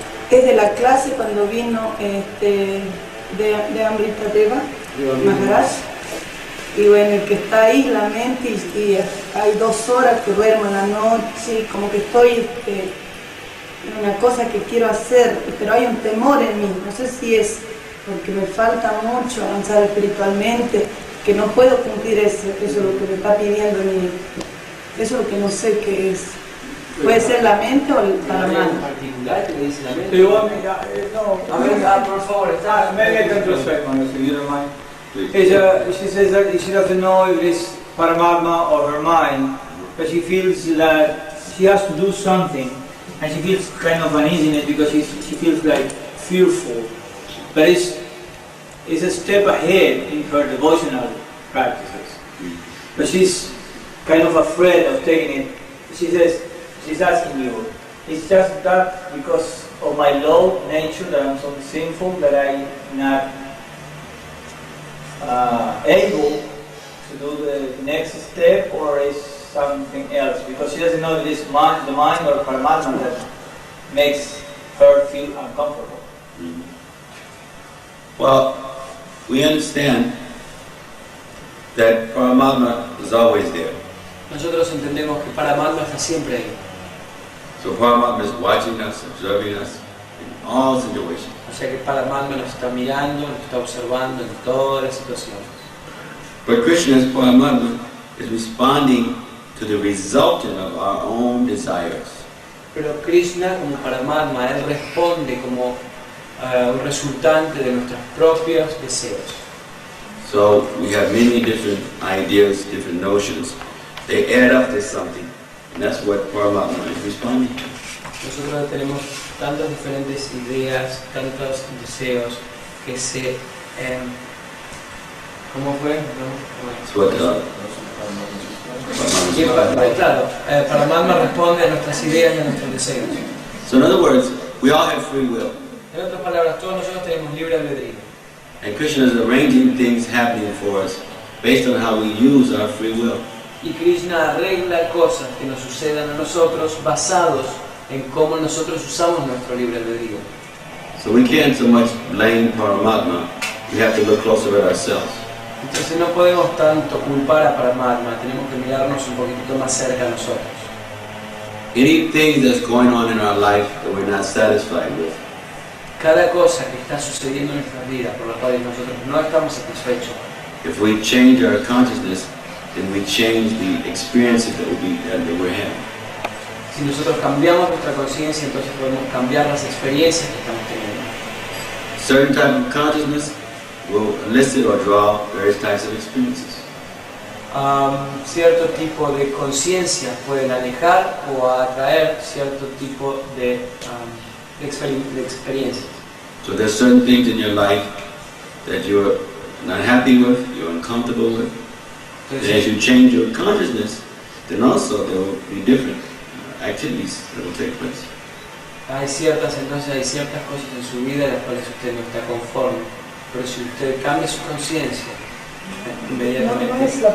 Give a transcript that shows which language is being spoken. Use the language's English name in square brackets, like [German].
[Spanish] Es de la clase cuando vino de Amrita Deva, Maharaj, y bueno, el que está ahí, la mente, y hay 2 horas que duermo en la noche, como que estoy en una cosa que quiero hacer, pero hay un temor en mí, no sé si es porque me falta mucho avanzar espiritualmente, que no puedo cumplir eso es lo que me está pidiendo eso es lo que no sé qué es. Puede ser la mente o el paramatma. ¿En particular que le dice la mente? [English] Do you want me? No. [Spanish] A ver, por favor, está. [English] Maybe I can translate, Manas, if you don't mind. Please. She says that she doesn't know if it's Paramatma or her mind, but she feels that she has to do something, and she feels kind of uneasiness because she feels like fearful. But it's a step ahead in her devotional practices. But she's kind of afraid of taking it. She says, she's asking you, it's just that because of my low nature that I'm so sinful that I'm not able to do the next step, or is something else? Because she doesn't know if it's the mind or Paramatma that makes her feel uncomfortable. Mm-hmm. Well, we understand that Paramatma is always there. [Spanish] Nosotros entendemos que Paramatma está siempre ahí. [English] So Paramatma is watching us, observing us in all situations. [Spanish] O sea que Paramatma nos está mirando, nos está observando en todas las situaciones. [English] But Krishna's Paramatma is responding to the resultant of our own desires. [Spanish] Pero Krishna, como Paramatma, él responde como un resultante de nuestros propios deseos. [English] So we have many different ideas, different notions. They add up to something, and that's what Paramatma is responding to. [Spanish] Nosotros tenemos tantas diferentes ideas, tantos deseos que se... ¿Cómo fue? [English] It's what [Spanish] Sí, claro, Paramatma responde a nuestras ideas y a nuestros deseos. [English] So in other words, we all have free will. [Spanish] En otras palabras, todos nosotros tenemos libre albedrío. [English] And Krishna is arranging things happening for us based on how we use our free will. [Spanish] Y Krishna arregla cosas que nos sucedan a nosotros basados en cómo nosotros usamos nuestro libre albedrío. [English] So we can't so much blame Paramatma, we have to look closer at ourselves. [Spanish] Entonces no podemos tanto culpar a Paramatma, tenemos que mirarnos un poquitito más cerca a nosotros. [English] Anything that's going on in our life that we're not satisfied with, [Spanish] Cada cosa que está sucediendo en nuestras vidas por la cual nosotros no estamos satisfechos, [English] if we change our consciousness, then we change the experiences that we're having. [Spanish] Si nosotros cambiamos nuestra conciencia, entonces podemos cambiar las experiencias que estamos teniendo. [English] Certain type of consciousness will elicit or draw various types of experiences. [Spanish] Cierto tipo de conciencia pueden alejar o atraer cierto tipo de experiencias. [English] So there's certain things in your life that you're not happy with, you're uncomfortable with. And as you change your consciousness, then also there will be different activities that will take place. [Spanish] Hay ciertas cosas en su vida en las cuales usted no está conforme, pero si usted cambia su conciencia, inmediatamente...